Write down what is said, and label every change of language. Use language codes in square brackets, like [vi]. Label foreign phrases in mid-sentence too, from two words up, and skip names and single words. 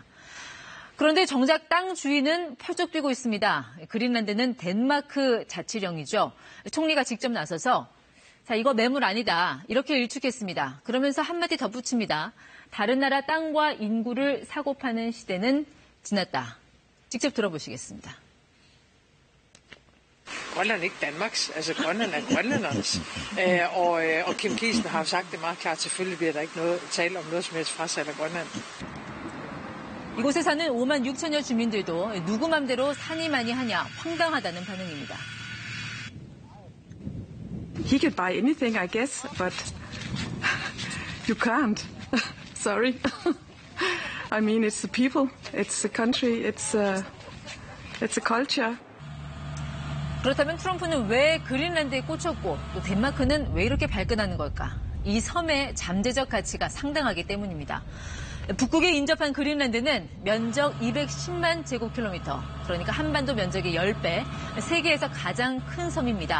[ko] 그런데 정작 땅 주인은 펄쩍 뛰고 있습니다. 그린란드는 덴마크 자치령이죠. 총리가 직접 나서서 자, 이거 매물 아니다. 이렇게 일축했습니다. 그러면서 한마디 덧붙입니다. 다른 나라 땅과 인구를 사고 파는 시대는 지났다. 직접 들어보시겠습니다. [da] Grønland er ikke Danmarks, altså Grønland er grønlændernes. Og Kim Kiesen har jo sagt det meget klart, selvfølgelig bliver der ikke tale om noget som helst frasalg af Grønland. 이곳에 사는 5만 6천여 주민들도 누구 맘대로 사니 많이 하냐 황당하다는 반응입니다. [en] He could buy anything, I guess, but you can't. Sorry. I mean, it's the people, it's the country, it's a culture. [ko] 그렇다면 트럼프는 왜 그린란드에 꽂혔고 또 덴마크는 왜 이렇게 발끈하는 걸까? 이 섬의 잠재적 가치가 상당하기 때문입니다. 북극에 인접한 그린란드는 면적 210만 제곱킬로미터, 그러니까 한반도 면적의 10배, 세계에서 가장 큰 섬입니다.